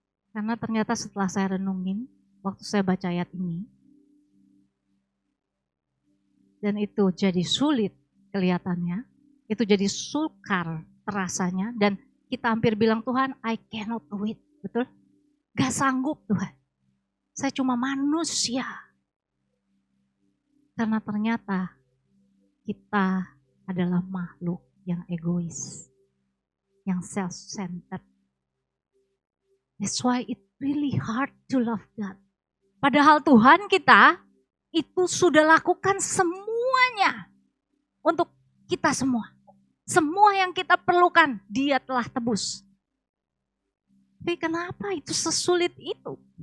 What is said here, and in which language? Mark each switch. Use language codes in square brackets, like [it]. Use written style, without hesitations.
[id] Karena ternyata setelah saya renungin, waktu saya baca ayat ini, dan itu jadi sulit kelihatannya, itu jadi sukar terasanya, dan kita hampir bilang, Tuhan, [en] I cannot do it. [id] Betul? Gak sanggup Tuhan. Saya cuma manusia. Karena ternyata kita adalah makhluk yang egois, yang self-centered. [en] That's why it's really hard to love God. [id] Padahal Tuhan kita itu sudah lakukan semuanya untuk kita semua. Semua yang kita perlukan, Dia telah tebus. Tapi kenapa itu sesulit itu?